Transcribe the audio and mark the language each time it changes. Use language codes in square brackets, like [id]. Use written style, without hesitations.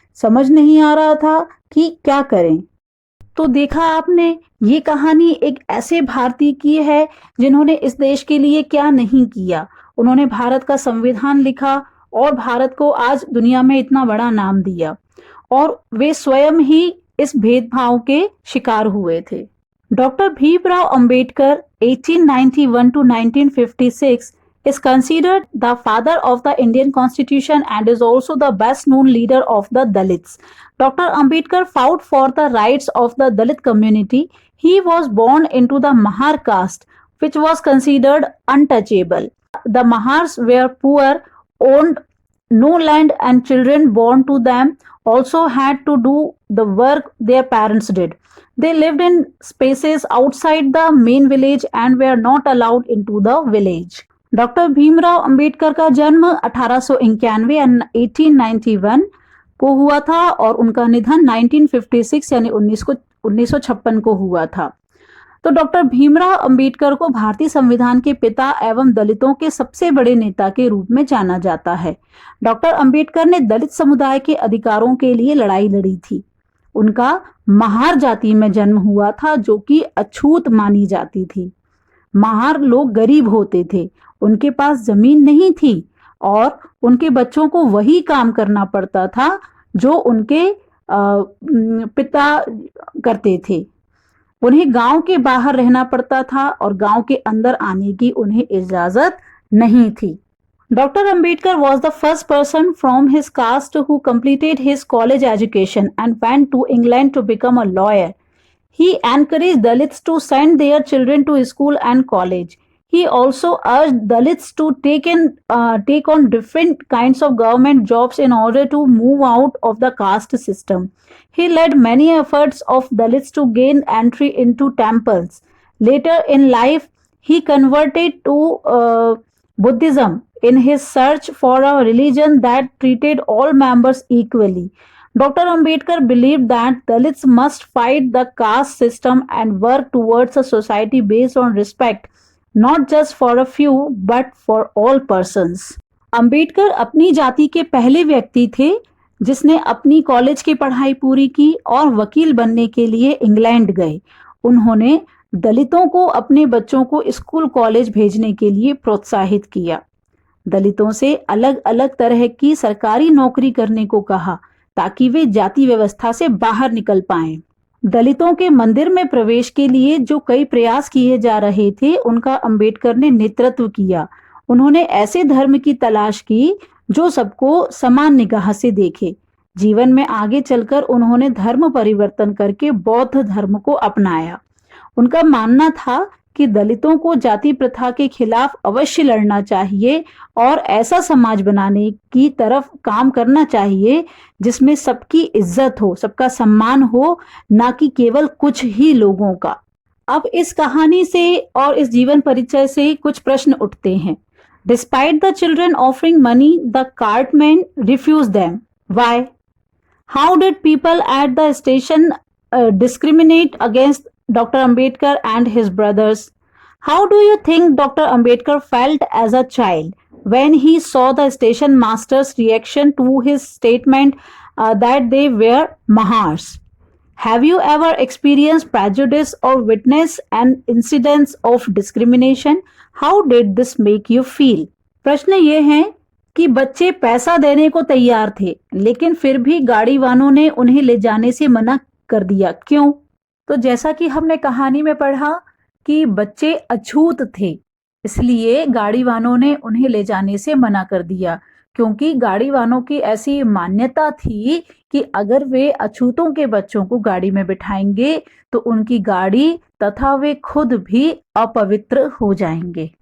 [hi] समझ नहीं आ रहा था कि क्या करें। तो देखा आपने, ये कहानी एक ऐसे भारतीय की है जिन्होंने इस देश के लिए क्या नहीं किया। उन्होंने भारत का संविधान लिखा और भारत को आज दुनिया में इतना बड़ा नाम दिया, और वे स्वयं ही इस भेदभाव के शिकार हुए थे। [en] Doctor Bhimrao Ambedkar 1891 to 1956 is considered the father of the Indian Constitution and is also the best known leader of the Dalits. Dr. Ambedkar fought for the rights of the Dalit community. He was born into the Mahar caste, which was considered untouchable. The Mahars were poor, owned no land, and children born to them also had to do the work their parents did. They lived in spaces outside the main village and were not allowed into the village. [hi] Doctor Bhimrao Ambedkar का जन्म 1891 यानी 1891 को हुआ था और उनका निधन 1956 यानी 1956 को हुआ था। तो डॉक्टर भीमराव अंबेडकर को भारतीय संविधान के पिता एवं दलितों के सबसे बड़े नेता के रूप में जाना जाता है। डॉक्टर अंबेडकर ने दलित समुदाय के अधिकारों के लिए लड़ाई लड़ी थी। उनका महार जाति में जन्म हुआ था, जो कि अछूत मानी जाती थी। महार लोग गरीब होते थे, उनके पास जमीन नहीं थी और उनके बच्चों को वही काम करना पड़ता था जो उनके पिता करते थे। उन्हें गांव के बाहर रहना पड़ता था और गांव के अंदर आने की उन्हें इजाजत नहीं थी। [en] Dr. Ambedkar was the first person from his caste who completed his college education and went to England to become a lawyer. He encouraged Dalits to send their children to school and college. He also urged Dalits to take on different kinds of government jobs in order to move out of the caste system. He led many efforts of Dalits to gain entry into temples. Later in life, he converted to Buddhism in his search for a religion that treated all members equally. Dr. Ambedkar believed that Dalits must fight the caste system and work towards a society based on respect, not just for a few but for all persons. [hi] Ambedkar अपनी जाति के पहले व्यक्ति थे जिसने अपनी college की पढ़ाई पूरी की और वकील बनने के लिए इंग्लैंड गए। उन्होंने दलितों को अपने बच्चों को स्कूल कॉलेज भेजने के लिए प्रोत्साहित किया। दलितों से अलग अलग तरह की सरकारी नौकरी करने को कहा ताकि वे जाति व्यवस्था से बाहर निकल पाएं। दलितों के मंदिर में प्रवेश के लिए जो कई प्रयास किए जा रहे थे, उनका अंबेडकर ने नेतृत्व किया। उन्होंने ऐसे धर्म की तलाश की जो सबको समान निगाह से देखे। जीवन में आगे चलकर उन्होंने धर्म परिवर्तन करके बौद्ध धर्म को अपनाया। उनका मानना था कि दलितों को जाति प्रथा के खिलाफ अवश्य लड़ना चाहिए और ऐसा समाज बनाने की तरफ काम करना चाहिए जिसमें सबकी इज्जत हो, सबका सम्मान हो, ना कि केवल कुछ ही लोगों का। अब इस कहानी से और इस जीवन परिचय से कुछ प्रश्न उठते हैं। [en] Despite the children offering money, the cartmen refused them. Why? How did people at the station discriminate against Dr. Ambedkar and his brothers? How do you think Dr. Ambedkar felt as a child when he saw the station master's reaction to his statement that they were Mahars? Have you ever experienced prejudice or witnessed an incidence of discrimination? How did this make you feel? [hi] प्रश्न ये है कि बच्चे पैसा देने को तैयार थे, लेकिन फिर भी गाड़ी वालों ने उन्हें ले जाने से मना कर दिया। क्यों? तो जैसा कि हमने कहानी में पढ़ा कि बच्चे अछूत थे, इसलिए गाड़ी वालों ने उन्हें ले जाने से मना कर दिया, क्योंकि गाड़ी वालों की ऐसी मान्यता थी कि अगर वे अछूतों के बच्चों को गाड़ी में बिठाएंगे तो उनकी गाड़ी तथा वे खुद भी अपवित्र हो जाएंगे।